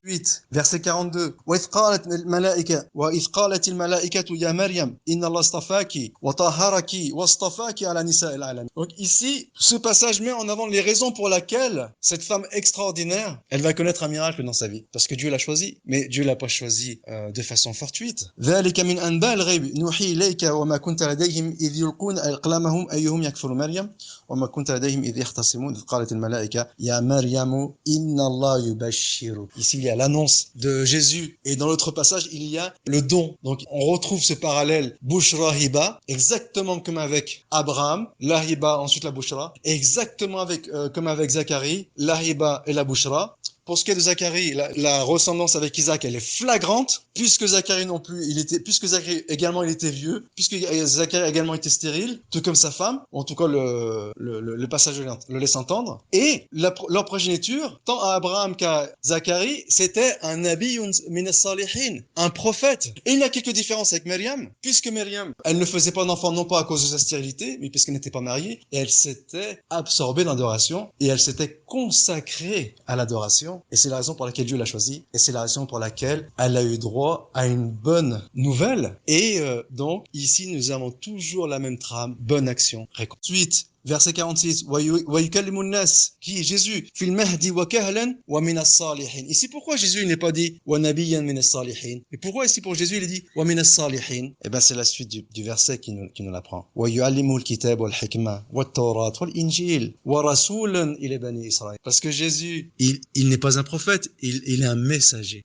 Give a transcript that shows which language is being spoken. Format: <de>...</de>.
<fr>8, verset 42.</fr> <ar>وَإِذْ قَالَتِ الْمَلَائِكَةُ يَا مَرْيَمْ إِنَّ اللَّهَ اصْطَفَاكِ وَطَهَّرَكِ وَاصْطَفَاكِ عَلَى نِسَاءِ الْعَالَمِينَ.</ar> <fr>Donc ici, ce passage met en avant les raisons pour lesquelles cette femme extraordinaire, elle va connaître un miracle dans sa vie. Parce que Dieu l'a choisi. Mais Dieu l'a pas choisi de façon fortuite.</fr> <ar>ذَلِكَ مِنْ أَنْبَاءِ الْغَيْبِ نُوحِي إِلَيْكَ وَمَا كُنْتَ لَدَيْهِمْ إِذْ يُلْقُونَ أَقْلَامَهُمْ أَيُّهُمْ يَكْفُلُ مَرْيَمَ وما كنت لديهم إذ يختصمون إذ قالت الملائكة يا مريم إن الله يبشرك.</ar> <fr>Ici il y a l'annonce de Jésus et dans l'autre passage il y a le don. Donc on retrouve ce parallèle Bushra Hiba, exactement comme avec Abraham, la Hiba ensuite la Bushra, exactement comme avec Zacharie, la Hiba et la Bushra. Pour ce qui est de Zacharie, la ressemblance avec Isaac, elle est flagrante, puisque Zacharie non plus, puisque Zacharie également il était vieux, puisque Zacharie également était stérile, tout comme sa femme, en tout cas le passage le laisse entendre. Et leur progéniture, tant à Abraham qu'à Zacharie, c'était un</fr> <ar>nabi min as-salihin,</ar> <fr>un prophète. Et il y a quelques différences avec Myriam, puisque Myriam, elle ne faisait pas d'enfant non pas à cause de sa stérilité, mais puisqu'elle n'était pas mariée, et elle s'était absorbée dans l'adoration, et elle s'était consacrée à l'adoration. Et c'est la raison pour laquelle Dieu l'a choisie. Et c'est la raison pour laquelle elle a eu droit à une bonne nouvelle. Et donc, ici, nous avons toujours la même trame. Bonne action. Ensuite, verset 46,</fr> <ar>وَيُكَلِّمُ النَّاسِ,</ar> <fr>qui est Jésus,</fr> <ar>فِي الْمَهْدِ وَكَهْلًا وَمِنَ الصَّالِحِينَ.</ar> <fr>Ici, pourquoi Jésus n'est pas dit</fr> <ar>وَنَبِيًّا مِنَ الصَّالِحِينَ?</ar> <fr>Et pourquoi ici pour Jésus, il est dit</fr> <ar>وَمِنَ الصَّالِحِينَ?</ar> <fr>Eh bien, c'est la suite du verset qui nous l'apprend.</fr> <ar>وَيُعَلِّمُ الْكِتَابَ وَالْحِكْمَةَ وَالتَّوْرَاةَ وَالْإِنْجِيلَ وَرَسُولًا إِلَى بَنِي إِسْرَائِيلَ.</ar> <fr>Parce que Jésus, il n'est pas un prophète, il est un messager.</fr>